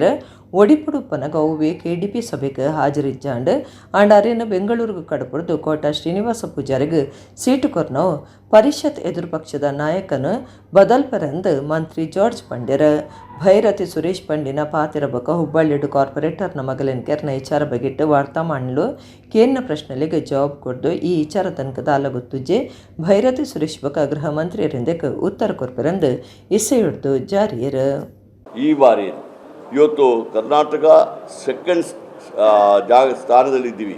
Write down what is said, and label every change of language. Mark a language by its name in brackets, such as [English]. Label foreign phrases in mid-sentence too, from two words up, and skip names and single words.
[Tulu] ಒಡಿಪುಡುಪ್ಪನಗ ಅವುವೆ ಕೆಡಿಪಿ ಸಭೆಗೆ ಹಾಜರಿಜ್ಜಾಂಡ್ ಆಂಡಾರೇನು ಬೆಂಗಳೂರುಗೂ ಕಡಪುಡ್ದು ಕೋಟಾ ಶ್ರೀನಿವಾಸ ಪೂಜಾರಿಗೆ ಸೀಟು ಕೊರ್ನೋ ಪರಿಷತ್ ಎದುರು ಪಕ್ಷದ ನಾಯಕನು ಬದಲ್ಪರಂದು ಮಂತ್ರಿ ಜಾರ್ಜ್ ಪಂಡ್ಯರ. ಭೈರತಿ ಸುರೇಶ್ ಪಂಡಿನ ಪಾತಿರ ಬಕ ಹುಬ್ಬಳ್ಳಿಡು ಕಾರ್ಪೊರೇಟರ್ನ ಮಗಲಿನ ಕೆರ್ನ ವಿಚಾರ ಬಗೆಟ್ಟು ವಾರ್ತಾ ಮಾಡಲು ಕೇನ್ನ ಪ್ರಶ್ನೆಗಳಿಗೆ ಜವಾಬ್ ಕೊಡ್ದು ಈ ವಿಚಾರ ತನಕದ ಅಲಗುತ್ತುಜೆ ಭೈರತಿ ಸುರೇಶ್ ಬಕ ಗೃಹ ಮಂತ್ರಿಯರಿಂದಕ್ಕೆ ಉತ್ತರ ಕೊರ್ಪರಂದು ಇಸೆಯುಡ್ದು ಜಾರಿಯರು. [Kannada] ಈ ಬಾರಿ ಇವತ್ತು ಕರ್ನಾಟಕ ಸೆಕೆಂಡ್ ಸ್ಥಾನದಲ್ಲಿದ್ದೀವಿ.